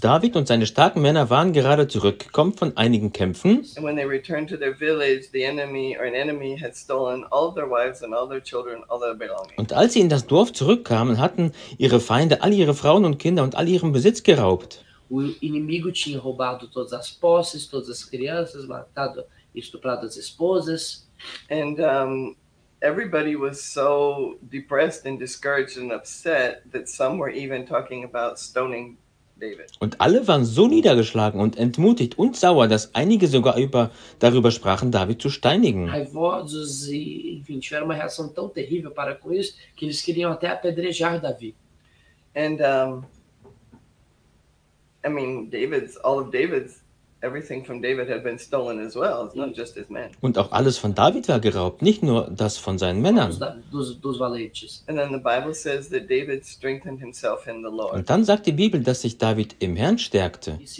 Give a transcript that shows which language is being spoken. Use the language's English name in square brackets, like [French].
[German] David und seine starken Männer waren gerade zurückgekommen von einigen Kämpfen. [English] And when they returned to their village, the enemy or an enemy had stolen all their wives and all their children, all their belongings. [German] Und als sie in das Dorf zurückkamen, hatten ihre Feinde all ihre Frauen und Kinder und all ihren Besitz geraubt. [Portuguese] O inimigo tinha roubado todas as posses, todas as crianças, matado e estuprado as esposas. [English] And everybody was so depressed and discouraged and upset that some were even talking about stoning David. [German] Und alle waren so niedergeschlagen und entmutigt und sauer, dass einige sogar darüber sprachen, David zu steinigen. [Portuguese] Raivosos, enfim, tiveram uma reação tão terrível para com isso que eles queriam até apedrejar David. [English] And David's everything from David had been stolen as well, not just his men. [German] Und auch alles von David war geraubt, nicht nur das von seinen Männern. [English] And then the Bible says that David strengthened himself in the Lord. [German] Und dann sagt die Bibel, dass sich David im Herrn stärkte.